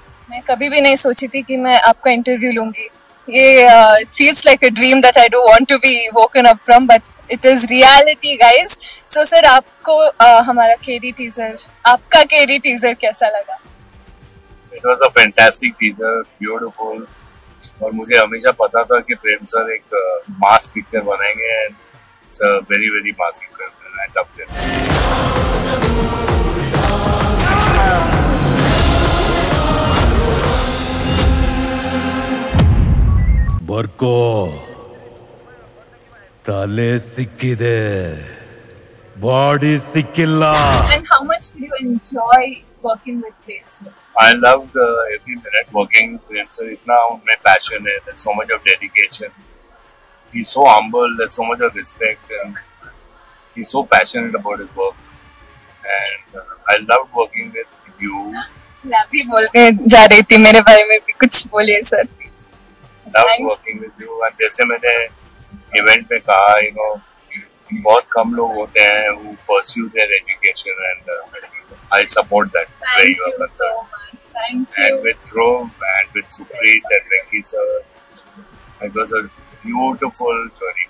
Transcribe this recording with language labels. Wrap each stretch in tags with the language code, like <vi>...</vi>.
<hi>मैं कभी भी नहीं सोची थी कि मैं आपका इंटरव्यू लूंगी. ये</hi> <en>feels like a dream that I don't want to be woken up from, but it is reality, guys. So sir,</en> <hi>आपको हमारा केडी टीजर, आपका केडी टीजर कैसा लगा?</hi> <en>It was a fantastic teaser, beautiful.</en> <hi>और मुझे हमेशा पता था कि प्रेम सर एक मास पिक्चर बनाएंगे</hi> <en>and it's a very very massive film and I loved it.</en> <kn>ಬರ್ಕೋ ತಲೆ ಸಿಕ್ಕಿದೆ, ಬಾಡಿ ಸಿಕ್ಕಿಲ್ಲ.</kn> <en>And how much did you enjoy working with Prem sir? I loved every minute working with Prem sir.</en> <hi>इतना उनमें passion है,</hi> <en>there's so much of dedication. He's so humble, there's so much of respect, and he's so passionate about his work. And I loved working with you.</en> <hi>मैं भी बोलने जा रही थी, मेरे बारे में भी कुछ बोलिए sir please.</hi> <en>Loved working with you. And</en> <hi>जैसे मैंने इवेंट में कहा, बहुत कम लोग होते हैं</hi> <en>who pursue their education, and I support that where you are concerned. Thank you. And with Dhruv and with Supreet and Venki sir, It was a beautiful journey.</en>